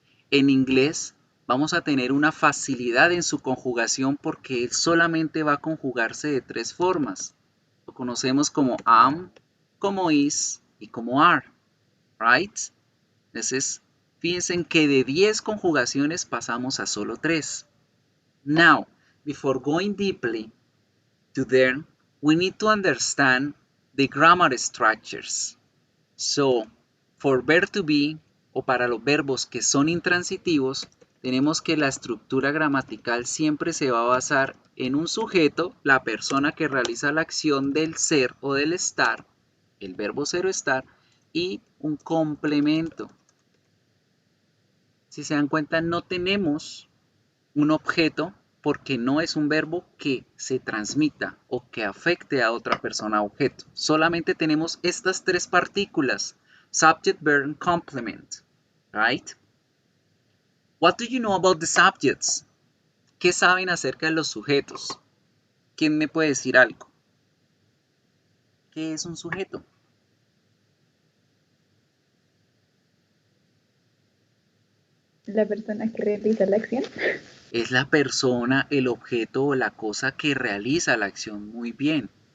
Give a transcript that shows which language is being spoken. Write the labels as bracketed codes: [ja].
[es] En inglés vamos a tener una facilidad en su conjugación porque solamente va a conjugarse de 3 formas. Lo conocemos como am, como is y como are, right? Entonces, fíjense en que de 10 conjugaciones pasamos a solo 3. [en] Now, before going deeply to learn, we need to understand the grammar structures. So, for verb to be, [es] o para los verbos que son intransitivos, tenemos que la estructura gramatical siempre se va a basar en un sujeto, la persona que realiza la acción del ser o del estar, el verbo ser o estar, y un complemento. Si se dan cuenta, no tenemos un objeto porque no es un verbo que se transmita o que afecte a otra persona o objeto. Solamente tenemos estas 3 partículas, [en] subject, verb, and complement, [es] right? [en] What do you know about the subjects? [es] ¿Qué saben acerca de los sujetos? ¿Quién me puede decir algo? ¿Qué es un sujeto? La persona que realiza la acción. Es la persona, el objeto o la cosa que realiza la acción. Muy bien.